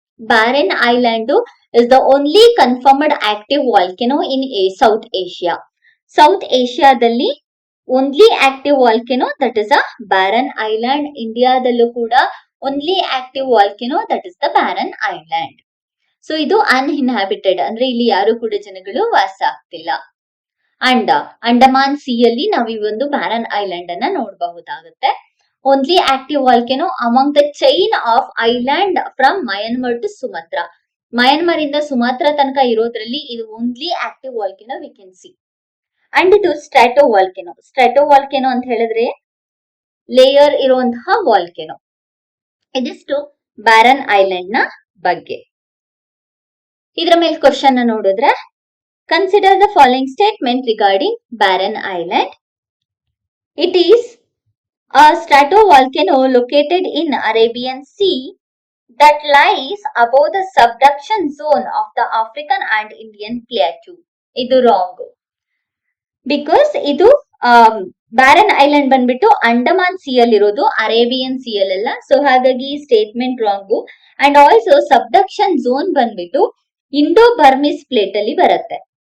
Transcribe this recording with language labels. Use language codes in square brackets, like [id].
[en] Barren Island is the only confirmed active volcano in South Asia. [kn] South Asiaದಲ್ಲಿ [en] only active volcano that is a Barren Island. [kn] ಇಂಡಿಯಾದಲ್ಲೂ ಕೂಡ [en] only active volcano that is the Barren Island. [kn] So ಇದು ಅನ್ಇನ್ಹ್ಯಾಬಿಟೆಡ್ ಅಂದ್ರೆ ಇಲ್ಲಿ ಯಾರು ಕೂಡ ಜನಗಳು ವಾಸ ಆಗ್ತಿಲ್ಲ. Andaman C ಯಲ್ಲಿ ನಾವು ಈ ಒಂದು ಬ್ಯಾರನ್ ಐಲ್ಯಾಂಡ್ ಅನ್ನ ನೋಡಬಹುದಾಗುತ್ತೆ. [en] Only active volcano among the chain of island from Myanmar to Sumatra. [kn] Myanmar ಇಂದ ಸುಮಾತ್ರಾ ತನಕ ಇರೋದ್ರಲ್ಲಿ ಇದು [en] Only active volcano we can see. [kn] And ಇದು ಸ್ಟ್ರಾಟೋ ವಾಲ್ಕೆನೋ. ಸ್ಟ್ರಾಟೋ ವಾಲ್ಕೆನೋ ಅಂತ ಹೇಳಿದ್ರೆ ಲೇಯರ್ ಇರುವಂತಹ ವಾಲ್ಕೆನೋ. ಇದಿಷ್ಟು ಬ್ಯಾರನ್ ಐಲ್ಯಾಂಡ್ ನ ಬಗ್ಗೆ. ಇದರ ಮೇಲೆ ಕ್ವಶನ್ ನೋಡಿದ್ರೆ, [en] Consider the following statement regarding Barren Island. It is a stratovolcano located in Arabian Sea that lies above the subduction zone of the African and Indian plateau. [kn] ಇದು wrong. Because ಇದು barren island ಬಂದ್ಬಿಟ್ಟು Andaman C ಅಲ್ಲಿ ಇರೋದು, Arabian C ಅಲ್ಲ. So ಹಾಗಾಗಿ statement wrong. And also ಸಬ್ಡಕ್ಷನ್ zone ಬಂದ್ಬಿಟ್ಟು Indo ಬರ್ಮಿಸ್ plate ಅಲ್ಲಿ ಬರುತ್ತೆ.